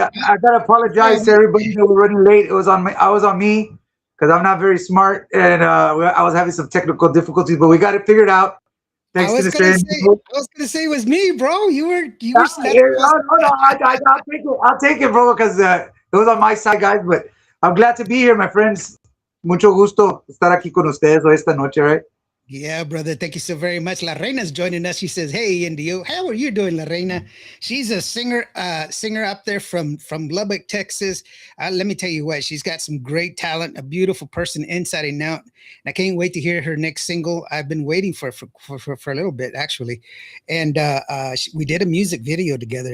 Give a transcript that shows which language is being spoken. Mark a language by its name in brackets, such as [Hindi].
[English] I gotta apologize to everybody that we're running late. It was on me. I was on me because I'm not very smart, and I was having some technical difficulties, but we got it figured out. I Thanks to was the gonna stream. say, it was me, bro. You were. Yeah, no, I'll take it. I'll take it, bro, because it was on my side, guys. But I'm glad to be here, my friends. [Spanish] Mucho gusto estar aquí con ustedes hoy esta noche, right? [English] Yeah, brother. Thank you so very much. La Reina's joining us. She says, "Hey, Indio, how are you doing, La Reina?" She's a singer up there from Lubbock, Texas. Let me tell you what, she's got some great talent, a beautiful person inside and out. And I can't wait to hear her next single. I've been waiting for a little bit actually, and we did a music video together.